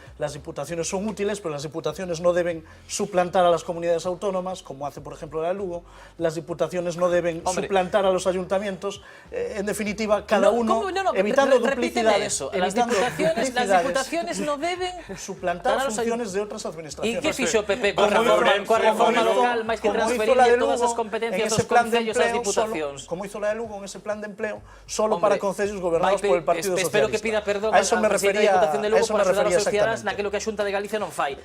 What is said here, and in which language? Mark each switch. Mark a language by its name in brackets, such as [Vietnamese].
[Spanish] Las diputaciones son útiles, pero las diputaciones no deben suplantar a las comunidades autónomas, como hace, por ejemplo, la de Lugo. Las diputaciones no deben suplantar a los ayuntamientos. En definitiva, cada uno, evitando duplicidades. Las diputaciones no deben suplantar funciones de otras administraciones. [Galician] ¿Y qué fixo o PP coa reforma local, máis que transferir todas as competencias dos concellos ás diputacións? [Spanish] Como hizo la de Lugo en ese plan de empleo, solo para concellos gobernados por el Partido Socialista. [Galician] Espero que pida perdón a presidente da Diputación de Lugo por axudar aos cidadáns naquilo que a Xunta de Galicia non fai.